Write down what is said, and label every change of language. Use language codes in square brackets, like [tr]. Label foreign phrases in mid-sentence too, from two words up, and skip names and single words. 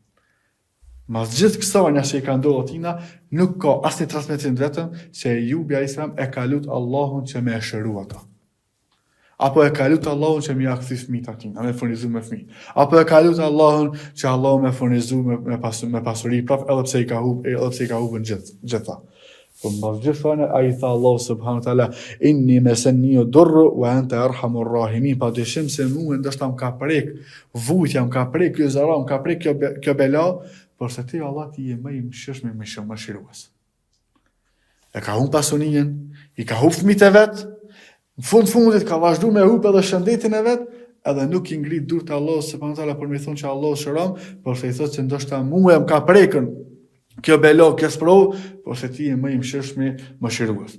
[sq] Mas gjithë kësaj që i ka ndodhur tina, nuk ka asnjë transmetim vetëm se Ejubi [ar] عليه السلام [sq] e ka lut Allahun që me e shëru ata. Apo e ka lutë Allahun që mi ja kthi fëmijët atina, me furnizu me fëmijë. Apo e ka lutë Allahun që Allahu me furnizu me pasuri, prap edhe pse i ka humbën gjitha. Po mbas gjithë ai tha Allahu [ar] سبحانه وتعالى, أني مسني الضر وأنت أرحم الراحمين. [sq] Pa dyshim se mua ndoshta më ka prek vujtja, më ka prek ky zara, më ka prek kjo bela, por se ti Allah ti je më i mëshirshëm, më shumë mëshirues. E ka humbë pasurinë, i ka humbë fëmijët e vet. Në fundit ka vazhdu me hup edhe shëndetin e vet, edhe nuk i ngrit dur të Allah [ar] سبحانه تعالى [sq] për me thonë që Allah shëron, por se i thotë që ndoshta mua më ka prekën kjo belo, kjo sprovë, por se ti je më i mëshirshëm, mëshirues.